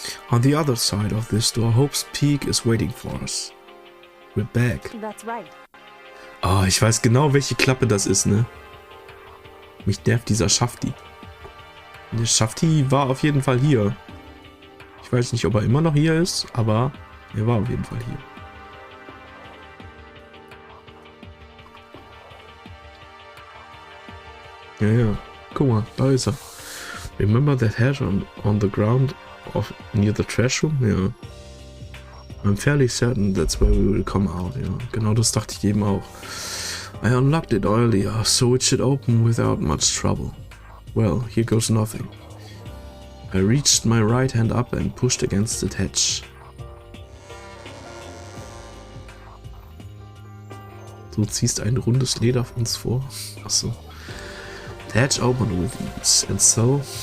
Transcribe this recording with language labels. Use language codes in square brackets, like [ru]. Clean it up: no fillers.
[en] On the other side of this door, Hope's Peak is waiting for us. We're back. that's right. [de] Oh, ich weiß genau, welche Klappe das ist, ne? Mich nervt dieser Schafti. Der Schafti war auf jeden Fall hier. Ich weiß nicht, ob er immer noch hier ist, aber er war auf jeden Fall hier. Ja, ja. Guck mal, da ist er. [en] Remember that head on the ground near the trash room? [de] Ja. [en] I'm fairly certain that's where we will come out, [de] ja. Genau das dachte ich eben auch. [en] I unlocked it earlier, so it should open without much trouble. Well, here goes nothing. I reached my right hand up and pushed against the hatch. [de] Du ziehst ein rundes Leder auf uns vor. Achso. [en] The hatch opened with ease, and so...